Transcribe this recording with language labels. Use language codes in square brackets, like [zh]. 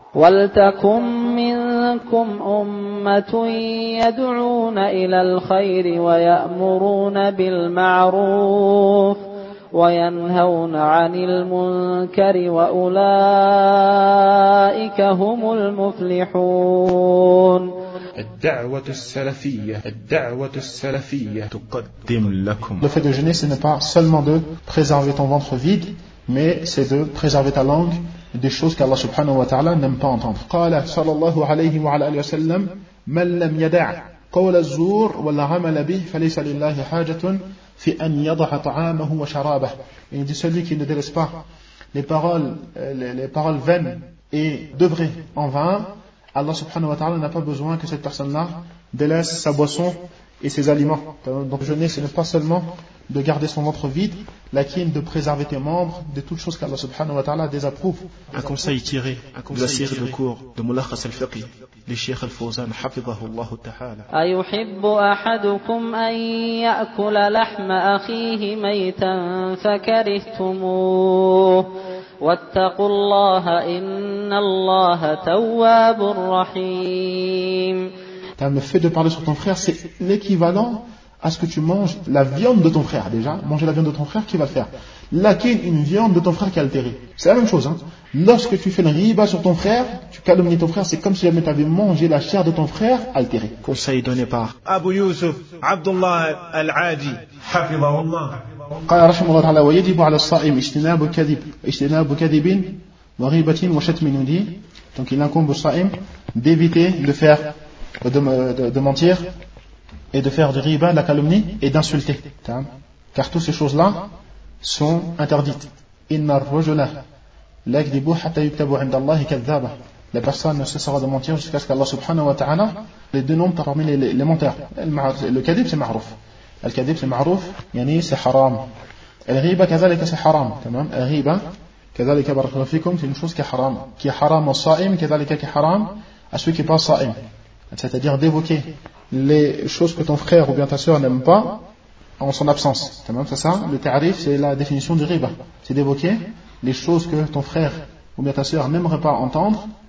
[ar] ولتكن منكم أمة يدعون إلى الخير ويأمرون بالمعروف وينهون عن المنكر وأولئك هم المفلحون. الدعوة السلفية تقدم لكم. [fr] Le fait de jeûner, ce n'est pas seulement de préserver ton ventre vide, mais c'est de préserver ta langue des choses qu'Allah subhanahu wa ta'ala n'aime pas entendre. [ar] قال صلى الله عليه وعلى آله وسلم من لم يدع قول الزور ولا عمل به فليس لله حاجة في أن يضع طعامه وشرابه. [fr] Il dit, celui qui ne délaisse pas les paroles vaines et d'œuvrer en vain, Allah subhanahu wa ta'ala n'a pas besoin que cette personne-là délaisse sa boisson et ses aliments. Donc jeûner, ce n'est pas seulement de garder son ventre vide, [ar] lakin [fr] de préserver tes membres de toutes choses qu'Allah subhanahu wa ta'ala désapprouve. Un conseil tiré de la série de cours de Mulakhas al-Fiqh, le Cheikh al-Fawzan, hafidhahullah ta'ala. [ar] Ayuhibbu ahadukum an ya'kula lahma akhihi maytan fakarihtumuh. واتقوا الله إن الله تواب رحيم. [fr] Le fait de parler sur ton frère, c'est l'équivalent à ce que tu manges la viande de ton frère. Déjà, manger la viande de ton frère, qui va le faire? Laquelle une viande de ton frère qui est altérée. C'est la même chose. Hein. Lorsque tu fais une riba sur ton frère, tu calomnies ton frère, c'est comme si jamais tu avais mangé la chair de ton frère altérée. Conseil donné par Abu Yusuf Abdullah Al-Adi, hafidhahu Allah. [ar] قال رحمه الله تعالى ويجب على الصائم اجتناب كذب وغيبة وشتم ندي. [fr] Donc il incombe au saïm d'éviter de faire de mentir et de faire de riba, de la calomnie et d'insulter, car toutes ces choses là sont interdites. [ar] إن الرجل لا يكذب حتى يكتب عند الله كذابا. [fr] La personne ne cessera de mentir jusqu'à ce qu'Allah subhanahu wa ta'ala les dénomme parmi les menteurs. Le kadib, c'est ma'ruf. [ar] الكذب [fr] c'est [ar] معروف يعني c'est حرام. الغيبة كذلك c'est حرام. تمام. الغيبة كذلك بارك الله فيكم [fr] c'est une chose qui est حرام. Qui est حرام [ar] الصائم كذلك [fr] qui est حرام à celui qui n'est pas صائم. C'est-à-dire d'évoquer les choses que ton frère ou bien ta sœur n'aime pas en son absence. [ar] تمام. [fr] C'est ça le تعريف, c'est la définition du غيبة. C'est d'évoquer les choses que ton frère ou bien ta sœur n'aimerait pas entendre.